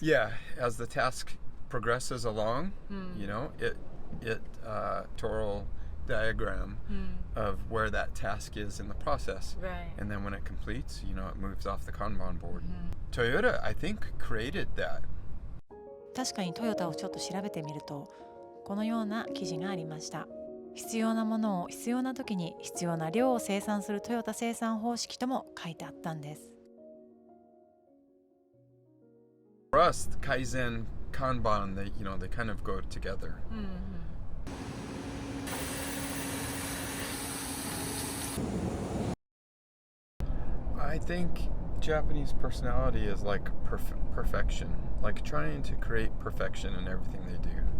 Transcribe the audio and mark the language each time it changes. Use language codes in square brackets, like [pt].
[en] Yeah, as the task progresses along, you know, it total diagram of where that task is in the process. Right. And then when it completes, you know, it moves off the Kanban board. Toyota, I think, created that. [ja] 確かにトヨタをちょっと調べてみるとこのような記事がありました。必要なものを必要な時に必要な量を生産するトヨタ生産方式とも書いてあったんです。 [en] For us, Kaizen, Kanban, they kind of go together. I think Japanese personality is like perfection, like trying to create perfection in everything they do.